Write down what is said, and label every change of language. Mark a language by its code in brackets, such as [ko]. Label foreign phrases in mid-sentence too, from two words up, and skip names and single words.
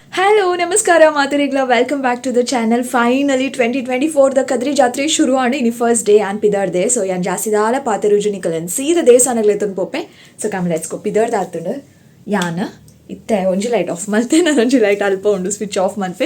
[tcy] ಹಲೋ ನಮಸ್ಕಾರ ಮಾತರಿಗ್ಲ [en] welcome back to the channel. [tcy] ಫೈನಲಿ 2024 ದ ಕದ್ರಿ ಜಾತ್ರೆ ಶುರು ಆಂಡು ಇನಿ [en] first day [tcy] ಆನ್ ಪಿದಾರ್ದೆ. ಸೊ ಯಾನ್ ಜಾಸ್ತಿ ದಾಲ ಪಾತೆರುಜುನಿ ಕಲನ್ ಸೀದ ದೇವಸ್ಥಾನಗ್ಲೆತನ್ ಪೋಪೆ. [en] so come let's go. [tcy] ಪಿದಾರ್ದ ಆತುಂಡು ಯಾನ್ ಇತ್ತೆ ಒಂಜಿ [en] light off [tcy] ಮಲ್ತೆ, ನಾನು ಒಂಜಿ ಲೈಟ್ ಅಲ್ಪ ಉಂಡು [en] switch off [tcy] ಮಲ್ಪೆ.